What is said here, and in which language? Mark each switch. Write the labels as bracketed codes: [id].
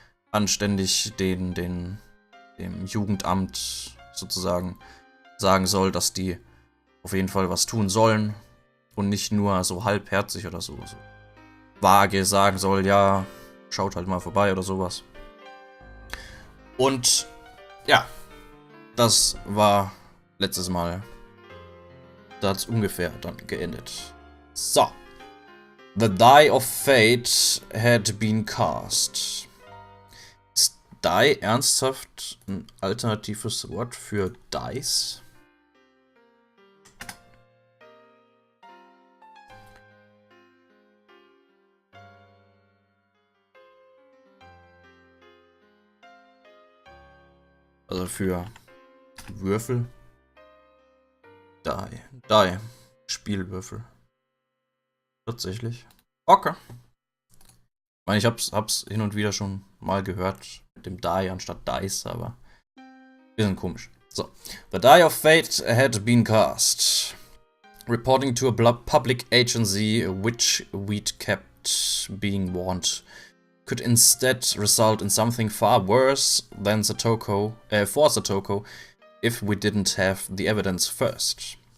[de] Anständig dem Jugendamt sozusagen sagen soll, dass die auf jeden Fall was tun sollen und nicht nur so halbherzig oder so vage sagen soll, ja, schaut halt mal vorbei oder sowas. Und ja, das war letztes Mal. Da hat es ungefähr dann geendet. So. [en] The Die of Fate had been cast. [de] Ist Die ernsthaft ein alternatives Wort für Dice? Also für Würfel? Die. Spielwürfel. Tatsächlich. Okay. Ich meine, ich hab's hin und wieder schon mal gehört mit dem Die anstatt Dice, aber bisschen komisch. So. [en] The Die of Fate had been cast. Reporting to a public agency which we'd kept being warned could instead result in something far worse than for Satoko if we didn't have the evidence first.